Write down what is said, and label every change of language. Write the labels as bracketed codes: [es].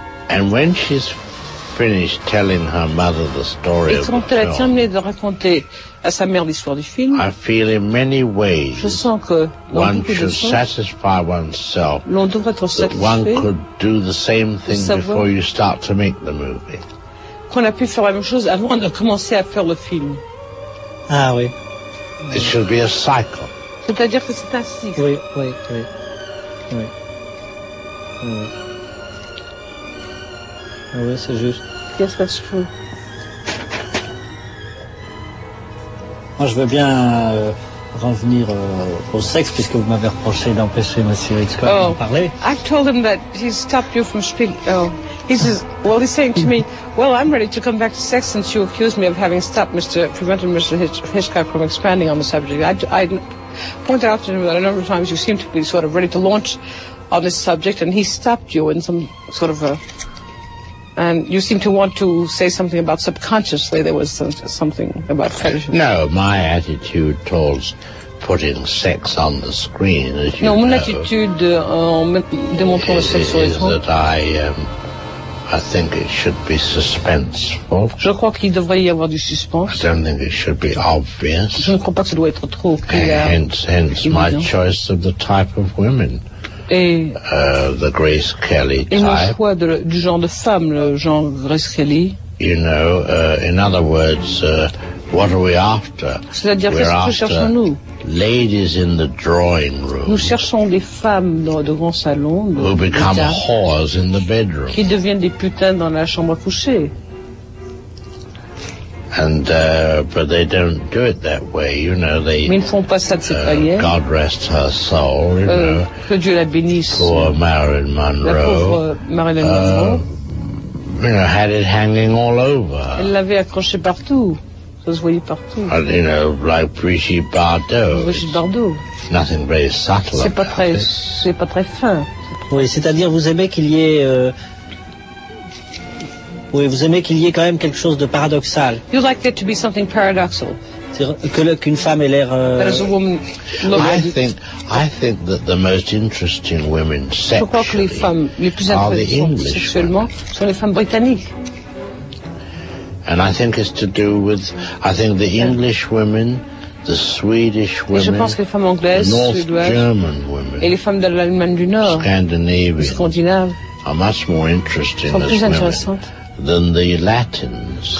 [en] And when she's finished telling her mother the story [fr] et quand elle a terminé de raconter à sa mère l'histoire du film, [en] I feel in many ways [fr] je sens que [en] one should satisfy oneself [fr] l'on devrait être satisfait [en] that one could do the same thing before you start to make the movie. [fr] Qu'on a pu faire la même chose avant de commencer à faire le film. Ah oui. [en] It should be a cycle. [fr] C'est-à-dire que c'est un cycle. Oui, oui, oui. Oui. Oui, c'est juste. [en] Yes, that's true. [fr] Moi, je veux bien revenir au sexe, puisque vous m'avez reproché d'empêcher M. Rick Scott oh, de parler. [en] I told him that he stopped you from speaking. Oh. He says, well, he's saying to me, well, I'm ready to come back to sex since you accused me of having stopped prevented Mr. Hitchcock from expanding on the subject. I pointed out to him that a number of times you seem to be sort of ready to launch on this subject, and he stopped you in some sort of a, and you seem to want to say something about subconsciously there was something about fetish. No, my attitude towards putting sex on the screen, as you [fr] non, [en] know, [fr] mon attitude, démontrant le sexe [en] is that I think it should be suspenseful. [fr] Je crois qu'il devrait y avoir du suspense. [en] I don't think it should be obvious. [fr] Je ne crois pas que ça doit être trop clair. [en] Hence my choice of the type of women. [fr] Et [en] the Grace Kelly [fr] et [en] type. [fr] Et mon choix du genre de femme, le genre Grace Kelly. [en] You know, in other words, what are we after? [fr] C'est-à-dire, qu'est-ce que cherchons-nous? [en] Ladies in the drawing room. [fr] Nous cherchons des femmes dans le grand salon. [en] Who become whores in the bedroom. [fr] Qui deviennent des putains dans la chambre à coucher. [en] And but they don't do it that way, you know. They. [fr] Mais ils ne font pas ça de cette manière. [en] God rest her soul, you know. [fr] Que Dieu la bénisse. [en] Poor Marilyn Monroe. [fr] La pauvre Marilyn Monroe. [en] You know, had it hanging all over. [fr] Elle l'avait accroché partout. Ça se voyait partout. [en] And, you know, like Brigitte Bardot. [fr] Brigitte Bardot. [en] Nothing very subtle. [fr] C'est pas très, c'est pas très fin. Oui, c'est-à-dire, vous aimez qu'il y ait. Oui, vous aimez qu'il y ait quand même quelque chose de paradoxal. [en] You like there to be something paradoxal. [fr] Qu'une femme ait l'air. [en] That is a woman. I think that the most interesting women sexually. [fr] Je crois que les femmes les plus intéressantes sexuellement sont les femmes britanniques. [en] And I think it's to do with, I think the English women, the Swedish women, [fr] je pense que les femmes anglaises, [en] the North German women, [fr] et les femmes de l'Allemagne du Nord, [en] Scandinavian, [fr] Scandinaves, [en] are much more interesting [fr] sont plus [en] as women than the Latins.